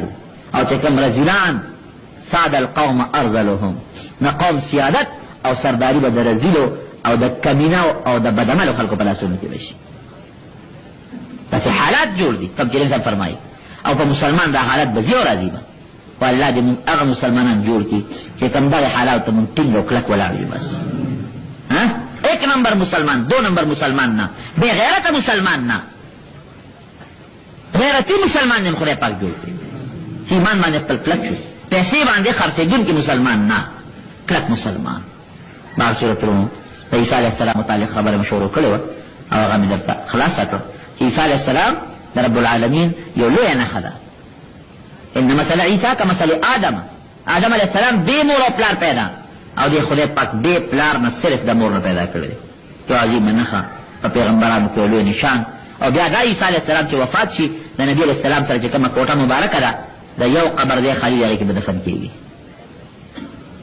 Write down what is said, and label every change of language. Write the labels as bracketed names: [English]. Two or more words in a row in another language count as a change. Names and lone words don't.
[Pashto] او چې کوم رذیلان [Arabic] ساد القوم ارذلهم، [Pashto] نه قوم سیادت او سرداری به د رذیلو او د کمینه او د بدعملو خلکو په لاسونو کې به شي. داسې حالات جوړ دي کوم چې انسان فرمایي. او په مسلمان دا حالت به ځي او راځي به. و الله دې موږ هغه مسلمانان جوړ کړي چې کوم دغه حالاتو ته موږ ټینګ او کلک ولاړ یو. [Urdu] بس ایک نمبر مسلمان، دو نمبر مسلمان نہ، بے غیرت مسلمان نہ، غیرتی مسلمان نے [Pashto] خدای پاک جوړ کړي. ایمان باندې خپل کلک شو، پیسې باندې خرڅېدونکي مسلمان نه، کلک مسلمان. بعض صورتونو د عیسی [Arabic] علیه السلام [Pashto] متعلق خبره مې شروع کړې وه او هغه مې درته خلاصه کړه. عیسی [Arabic] علیه السلام [Pashto] د رب العالمین یو لویه نښه ده. [Arabic] ان مثل عیسی کمثل آدم، [Pashto] آدم علیه السلام بې مور او پلار پیدا او دی خدای پاک بے پلار نه صرف د مور نه پیدا کړی. یو عظیمه نښه په پیغمبرانو کې لوی نشان. او بیا دا عیسی [Arabic] علیه السلام [Pashto] چې وفات شي د نبي [Arabic] علیه السلام [Pashto] سره چې کومه کوټه مبارکه ده د یو قبر دی خالی، هغې کې به دفن کېږي.